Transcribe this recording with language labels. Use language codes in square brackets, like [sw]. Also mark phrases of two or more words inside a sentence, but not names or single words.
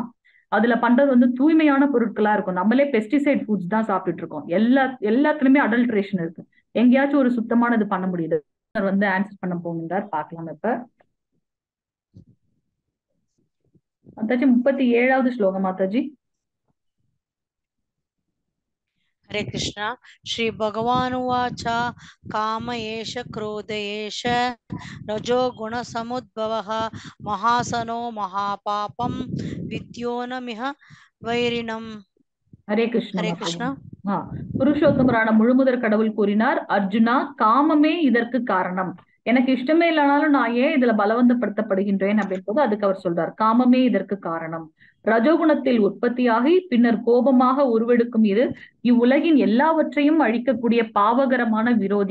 [ta] அதுல பண்றது வந்து தூய்மையான பொருட்களா இருக்கும். நம்மளே [en] pesticide foods [ta] தான் சாப்பிட்டுட்டு இருக்கோம். எல்லாத்துலயுமே அடல்ட்ரேஷன் இருக்கு. எங்கேயாச்சும் ஒரு சுத்தமானது பண்ண முடியுது வந்து ஆன்சர் பண்ண போகின்றார். பார்க்கலாம் இப்ப. மாதாஜி 37வது ஸ்லோகம் மாதாஜி. [sa] हरे कृष्णा. श्री भगवानुवाच काम एष क्रोध एष रजो गुण समुद्भवः महासनो महापापं विद्योनमिह वैरिणम्. हरे कृष्ण. हरे कृष्णा. [ta] புருஷோத்தமரான முழுமுதற் கடவுள் கூறினார், அர்ஜுனா, காமமே இதற்கு காரணம். எனக்கு இஷ்டமே இல்லைனாலும் நான் ஏன் இதுல பலவந்தப்படுத்தப்படுகின்றேன் அப்படின்றது அதுக்கு அவர் சொல்றார். காமமே இதற்கு காரணம். ரஜோகுணத்தில் உற்பத்தியாகி பின்னர் கோபமாக உருவெடுக்கும் இது இவ்வுலகின் எல்லாவற்றையும் அழிக்கக்கூடிய பாவகரமான விரோதி.